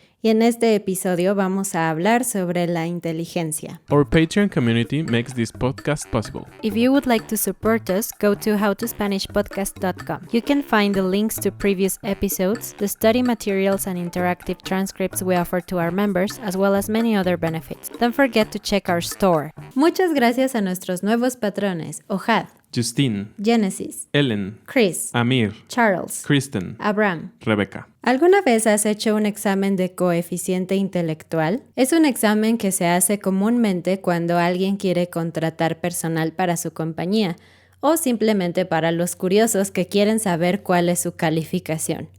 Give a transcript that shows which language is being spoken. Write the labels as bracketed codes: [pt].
[es] Y en este episodio vamos a hablar sobre la inteligencia. [en] Our Patreon community makes this podcast possible. If you would like to support us, go to howtospanishpodcast.com. You can find the links to previous episodes, the study materials and interactive transcripts we offer to our members, as well as many other benefits. Don't forget to check our store. [es] Muchas gracias a nuestros nuevos patrones, Ohad, Justine, Genesis, Ellen, Chris, Amir, Charles, Kristen, Abraham. Rebecca. ¿Alguna vez has hecho un examen de coeficiente intelectual? Es un examen que se hace comúnmente cuando alguien quiere contratar personal para su compañía o simplemente para los curiosos que quieren saber cuál es su calificación.